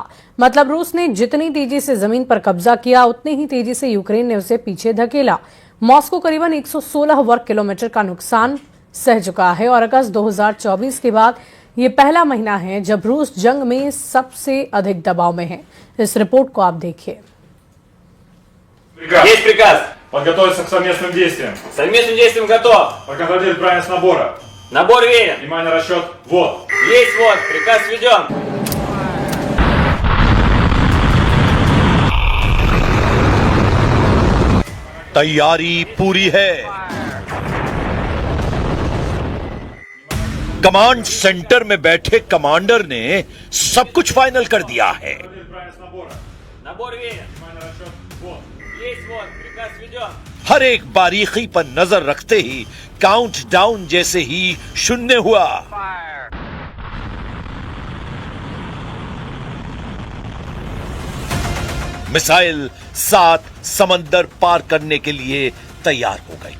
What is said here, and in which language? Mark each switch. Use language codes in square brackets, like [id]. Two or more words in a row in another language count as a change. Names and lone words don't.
[hi] मतलब रूस ने जितनी तेजी से जमीन पर कब्जा किया उतनी ही तेजी से यूक्रेन ने उसे पीछे धकेला। मॉस्को करीबन 116 वर्ग किलोमीटर का नुकसान सह चुका है और अगस्त 2024 के बाद ये पहला महीना है जब रूस जंग में सबसे अधिक दबाव में है। इस रिपोर्ट को आप देखिए। [ru] Есть приказ. Подготовиться к совместным действиям. К совместным действиям готов. Проконтролировать правильность набора. Набор верен. Внимание, расчет. Вот. Есть вот. Приказ введен. [hi] तैयारी पूरी है। [en] command center [hi] में बैठे कमांडर ने सब कुछ फाइनल कर दिया है। हर एक बारीकी पर नजर रखते ही काउंटडाउन जैसे ही शून्य हुआ, मिसाइल 7 समंदर पार करने के लिए तैयार हो गई।